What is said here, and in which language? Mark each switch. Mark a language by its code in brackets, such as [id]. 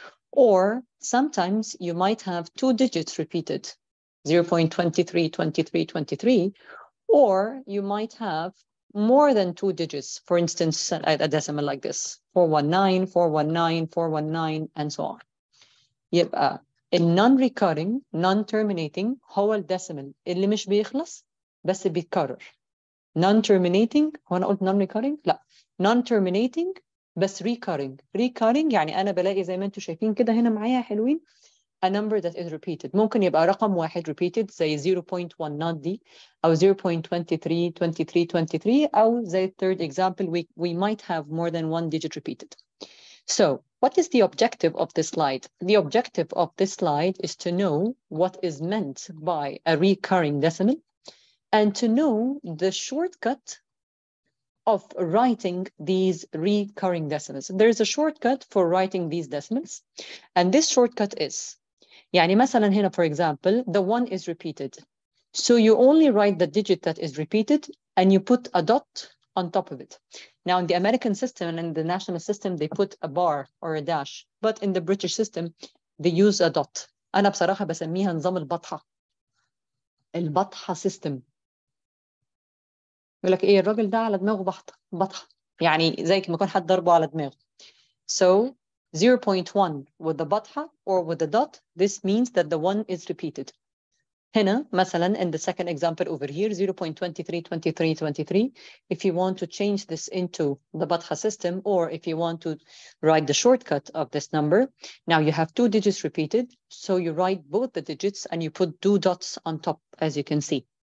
[en] Or sometimes you might have two digits repeated, 0.232323, or you might have more than two digits, for instance, a decimal like this, 419, 419, 419, and so on. [ar] يبقى [en] non-recurring, non-terminating [ar] هو الديسيمال اللي مش بيخلص بس بيتكرر. [en] Non-terminating [ar] هو أنا قلت [en] non-recurring؟ [ar] لا. [en] Non-terminating [ar] بس [en] recurring. Recurring [ar] يعني أنا بلاقي زي ما أنتم شايفين كده هنا معايا حلوين [en] a number that is repeated. [ar] ممكن يبقى رقم واحد [en] repeated [ar] زي 0.1 دي أو 0.232323 أو زي [en] third example we might have more than one digit repeated. So, what is the objective of this slide? The objective of this slide is to know what is meant by a recurring decimal and to know the shortcut of writing these recurring decimals. There is a shortcut for writing these decimals, and this shortcut is, [ar] يعني مثلا هنا, [en] for example, the 1 is repeated. So you only write the digit that is repeated and you put a dot on top of it. Now, in the American system and in the national system, they put a bar or a dash. But in the British system, they use a dot. [ar] أنا بصراحة بسميها نظام البطحة. البطحة system. يقول لك إيه الراجل ده على دماغه بطحة. يعني زي ما يكون حد ضربه على دماغه. [en] So 0.1 with the بطحة or with the dot, this means that the 1 is repeated. [ar] هنا مثلا [en] in the second example over here 0.232323, if you want to change this into the Batha system or if you want to write the shortcut of this number, now you have two digits repeated, so you write both the digits and you put two dots on top, as you can see.